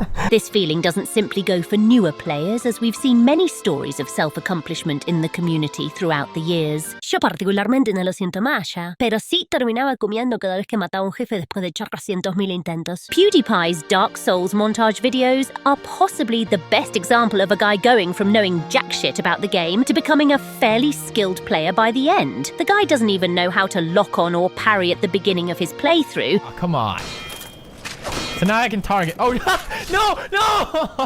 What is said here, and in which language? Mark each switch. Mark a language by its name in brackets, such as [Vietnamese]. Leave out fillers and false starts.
[English] This feeling doesn't simply go for newer players, as we've seen many stories of self-accomplishment in the community throughout the years. [Spanish] Yo particularmente no lo siento más, pero sí terminaba comiendo cada vez que mataba a un jefe después de chorrocientos mil intentos. [English] PewDiePie's Dark Souls montage videos are possibly the best example of a guy going from knowing jack shit about the game to becoming a fairly skilled player by the end. The guy doesn't even know how to lock on or parry at the beginning of his playthrough. Oh, come on. So now I can target. Oh, no!